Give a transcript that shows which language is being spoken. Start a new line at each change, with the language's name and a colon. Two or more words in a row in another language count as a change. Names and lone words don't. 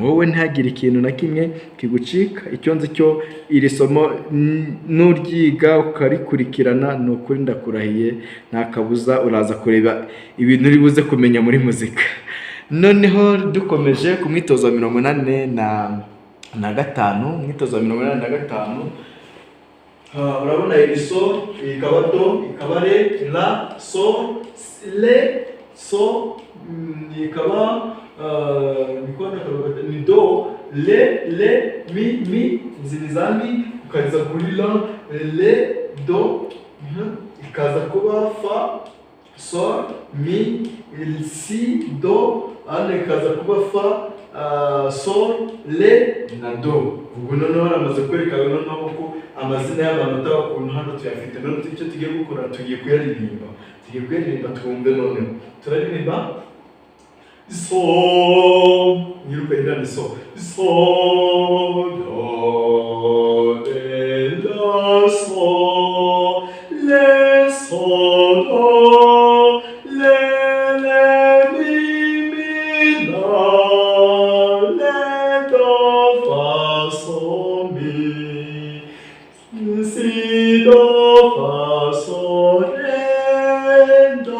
Kinyarwanda: Wowe ntihagire ikintu na kimwe kigucika. Icyo nzi cyo iri somo nuryiga ukarikurikirana, ni ukuri ndakurahiye nta kabuza uraza kureba ibintu uri buze kumenya muri muzika. Noneho dukomeje ku mwitozo wa 85, mwitozo wa 85. Urabona iyi so, ikaba do, ikaba re, la, so, le, so, ikaba ni do, le, mi, zilizami, ukageza kuri la, le, do, ikaza kuba fa, sol, mi, si, do, hano ikaza kuba fa, sol, le, na do. Ubwo noneho haramaze kwerekana noneho ko amazina y'amanota ukuntu hano tuyafite. None icyo tugiye gukora, tugiye kuyaririmba twumve. Noneho turaririmba so, nyiruka indani so, do, re, la, so, le, so, do, le, mi, la, le, do, fa, so, mi, si, do, fa, so, re, do.